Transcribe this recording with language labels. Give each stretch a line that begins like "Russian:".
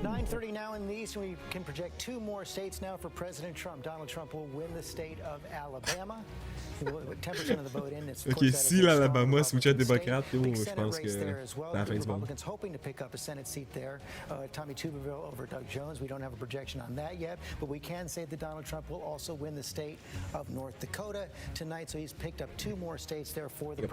English: 9:30 now in the East, and we can project 2 more states now for President Trump. Donald Trump will win the state of Alabama. 10% of the vote in.
French: Ok, si l'Alabama switchait à démocrate, je pense que c'est la fin du monde.
English: Republicans hoping to pick up a Senate seat there. Tommy Tuberville over Doug Jones. We don't have a projection on that yet, but we can say that Donald Trump will also win the state of North Dakota tonight. So he's picked up 2 more states there for the president.